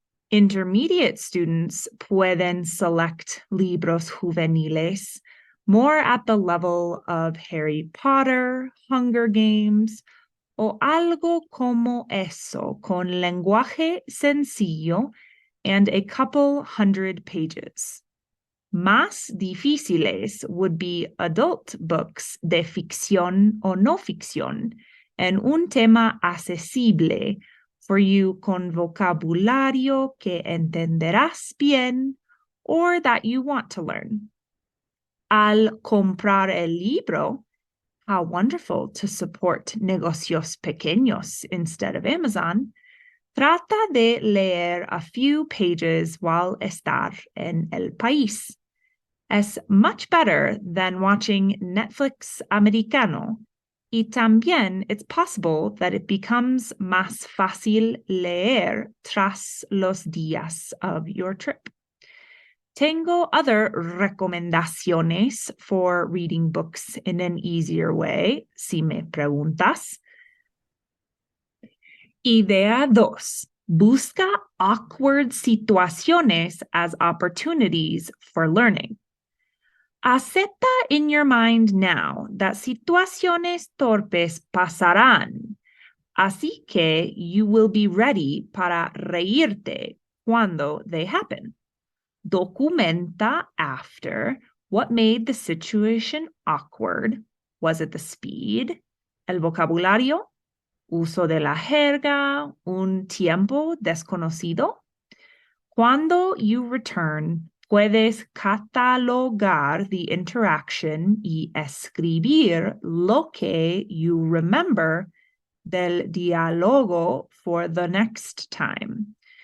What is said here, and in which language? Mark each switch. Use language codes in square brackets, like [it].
[en] Intermediate students [es] pueden [en] select [es] libros juveniles [en] more at the level of Harry Potter, Hunger Games, [es] o algo como eso, con lenguaje sencillo [en] and a couple hundred pages. [es] Más difíciles [en] would be adult books [es] de ficción o no ficción, en un tema accesible [en] for you [es] con vocabulario que entenderás bien [en] or that you want to learn. [es] Al comprar el libro, [en] how wonderful to support [es] negocios pequeños [en] instead of Amazon. [es] Trata de leer [en] a few pages while [es] estar en el país. Es [en] much better than watching Netflix [es] americano. Y también [en] it's possible that it becomes [es] más fácil leer tras los días [en] of your trip. [es] Tengo [en] other [es] recomendaciones [en] for reading books in an easier way, [es] si me preguntas. [en] Idea 2. [es] Busca [en] awkward [es] situaciones [en] as opportunities for learning. [es] Acepta [en] in your mind now that [es] situaciones torpes pasarán, así que [en] you will be ready [es] para reírte cuando [en] they happen. [es] Documenta [en] after what made the situation awkward. Was it the speed, [es] el vocabulario, uso de la jerga, un tiempo desconocido? Cuando [en] you return, [es] puedes catalogar [en] the interaction [es] y escribir lo que [en] you remember [es] del diálogo [en] for the next time.